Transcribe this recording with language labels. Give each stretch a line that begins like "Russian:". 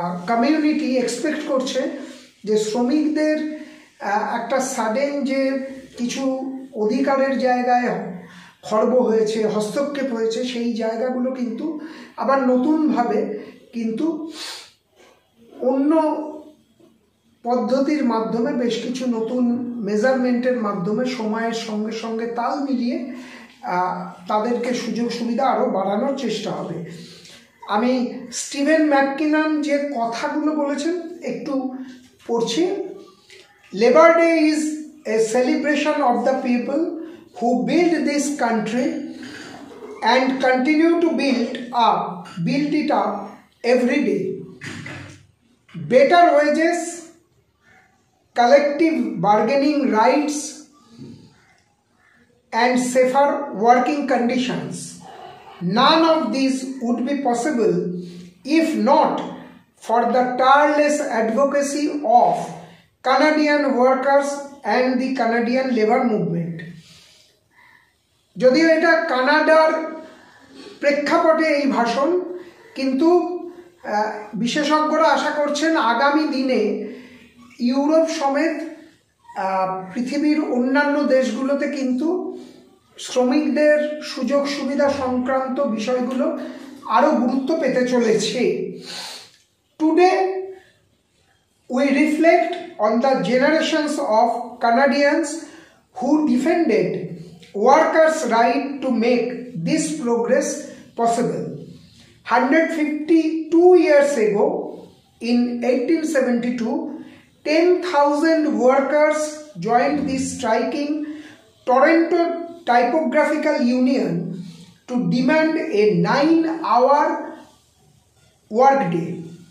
Bangla: Community expect করছে যে শ্রমিকদের একটা সাডেন যে কিছু অধিকারের জায়গায় খর্ব হয়েছে, হস্তক্ষেপ হয়েছে, সেই জায়গাগুলো কিন্তু আবার নতুনভাবে কিন্তু অন্য পদ্ধতির মাধ্যমে বেশ কিছু নতুন মেজারমেন্টের মাধ্যমে সময়ের সঙ্গে সঙ্গে তাল মিলিয়ে তাদেরকে সুযোগ সুবিধা আরও বাড়ানোর চেষ্টা হবে। আমি স্টিভেন ম্যাককিনন যে কথাগুলো বলেছেন একটু পড়ছি।
English: Labour day is a celebration of the people who build this country and continue to build it up every day. Better wages, collective bargaining rights, and safer working conditions. None of these would be possible if not for the tireless advocacy of Canadian workers and the Canadian labor movement.
Bangla: যদিও এটা কানাডার প্রেক্ষাপটে এই ভাষণ, কিন্তু বিশেষজ্ঞরা আশা করছেন আগামী দিনে ইউরোপ সমেত পৃথিবীর অন্যান্য দেশগুলোতে কিন্তু শ্রমিকদের সুযোগ সুবিধা সংক্রান্ত বিষয়গুলো আরও গুরুত্ব পেতে চলেছে।
English: Today we reflect on the generations of Canadians who defended workers' right to make this progress possible. 152 years ago, in 1872, 10,000 workers joined the striking Toronto Typographical Union to demand a 9-hour workday.